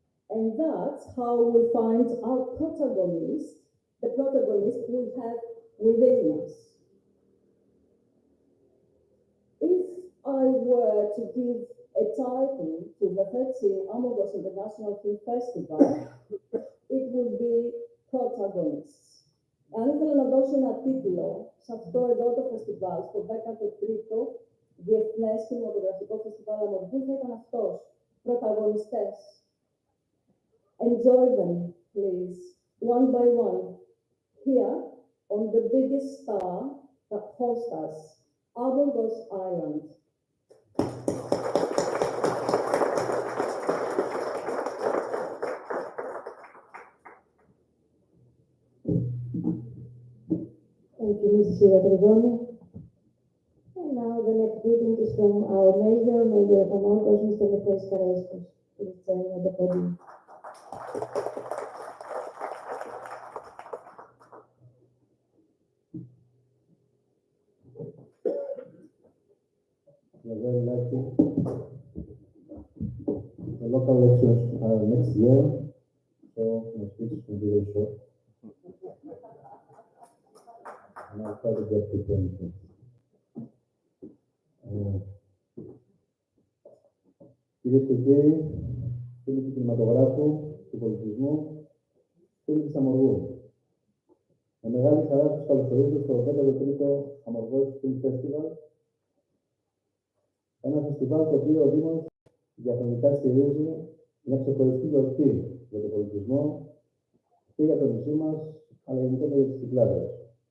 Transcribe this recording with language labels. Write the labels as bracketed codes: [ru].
[en] And that's how we find our protagonist, the protagonist we have within us. If I were to give a title to the 30 Amorgos International Film Festival, it would be Protagonists. [el] Αν ήθελα να δώσω ένα τίτλο σε αυτό εδώ το φεστιβάλ, στο 13ο Διεθνές Κινηματογραφικό Φεστιβάλ Αμοργού, θα ήταν αυτός, Πρωταγωνιστές. [en] Enjoy them, please, one by one, here on the biggest star that hosts us, Amorgos Island. Thank you, Mrs. Ivatrigoni. And now the next greeting is from our Mayor of Amorgos, Mr. Lefteris Karaiskos. Please join me at the podium. We are very lucky. The local elections are next year, so my speech will be very short. And I'll try to get to 20 things. [el] Κυρίες και κύριοι, φίλοι του κινηματογράφου, του πολιτισμού, φίλοι της Αμοργού. Με μεγάλη χαρά σας καλωσορίζω στο 13ο Amorgos Film Festival, ένα φεστιβάλ το οποίο ο Δήμος διαχρονικά στηρίζει μια ξεχωριστή γιορτή για τον πολιτισμό και για το νησί μας, αλλά γενικότερα για τις Κυκλάδες.